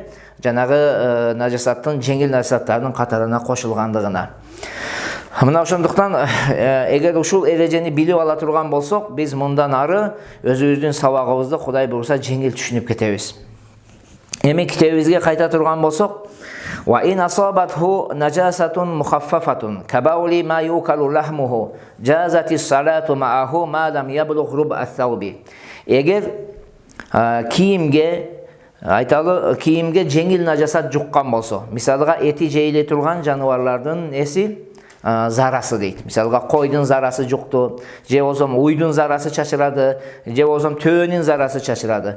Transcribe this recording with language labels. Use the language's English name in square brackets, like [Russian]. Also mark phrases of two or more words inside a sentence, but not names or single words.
[Kyrgyz] Жанагы нажасаттын жеңил нажасаттардын катарына кошулгандыгына. Мына ошондуктан эгер ушул эрежени билип ала турган болсок, биз мындан ары өзүбүздүн сабагыбызды Кудай буйруса жеңил түшүнүп кетебиз. Эми китебибизге кайта турган болсок, [Arabic] وإن أصابته نجاسة مخففة كبول ما يؤكل لحمه جازت الصلاة معه ما لم يبلغ ربع الثوب. [Kyrgyz] Эгер кийимге жеңил нажасат жуккан болсо, мисалга эти жейиле турган жаныбарлардын эси зарасы дейт. Мисалга койдун зарасы жукту, же болсо уйдун зарасы чачырады, же болсо төөнүн зарасы чачырады.